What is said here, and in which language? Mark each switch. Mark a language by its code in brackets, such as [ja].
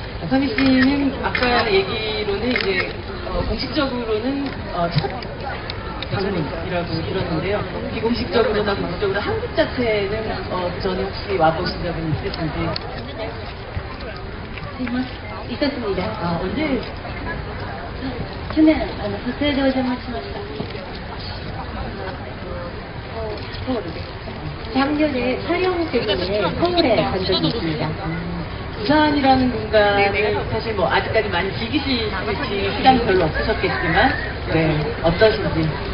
[ko] 선희 씨는 아까 얘기로는 이제 공식적으로는 첫 방문이라고 들었는데요. 비공식적으로나 공식적으로 한국 자체는 전에 혹시 와보신 적은 있으신지? 있었습니다. 언제? [ja] 去年撮影でお邪魔しました。 [ko] 작년에 촬영 때문에 서울에 간 적이 있습니다. 부산이라는 공간을 사실 뭐 아직까지 많이 즐기실 시간이 별로 없으셨겠지만 네, 어떠신지.